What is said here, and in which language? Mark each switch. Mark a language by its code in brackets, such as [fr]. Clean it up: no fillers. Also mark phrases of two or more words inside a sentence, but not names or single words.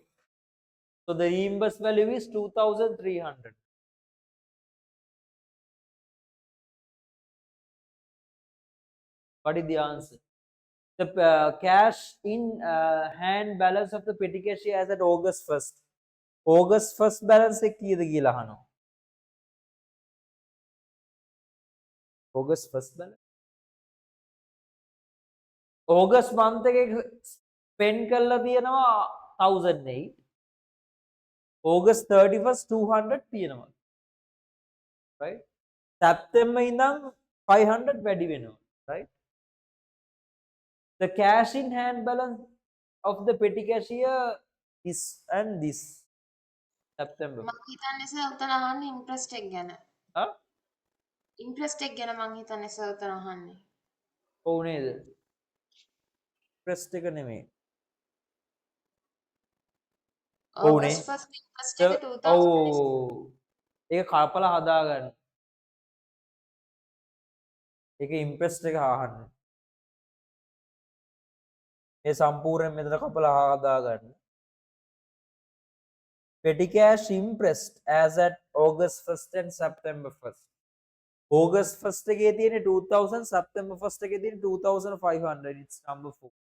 [en] So the reimbursed value is 2300. What is the answer? The cash in hand balance of the petty cash as at August 1st. August 1st balance [si] එක කීයද කියලා අහනවා. [en] August 1st balance. August month [si] එකේ spend කරලා තියෙනවා 1008. August 31st 200 තියෙනවා. Right? September ඉඳන් 500 වැඩි වෙනවා. [en] Right? The cash in hand balance of the petty cashier is and this September. [si] මං හිතන්නේ සර් උතන අහන්නේ ඉන්ට්‍රස්ට් එක ගැන. Huh? ඉන්ට්‍රස්ට් එක ගැන මං හිතන්නේ සර් උතන අහන්නේ. ඔව් නේද? interest එක නෙමෙයි. ඔව් නේ. August 1st ඉන්ට්‍රස්ට් එක 2000 ඔව්. ඒක කපලා හදාගන්න. ඒක ඉම්ප්‍රෙස්ට් එක අහන්න. ඒ සම්පූර්ණයෙන් මෙතන කපලා හදාගන්න. [en] Petty cash impressed as at August 1st and September 1st. [si] August 1st එකේ තියෙන 2000, September 1st එකේ තියෙන 2500. [en] It's number 4.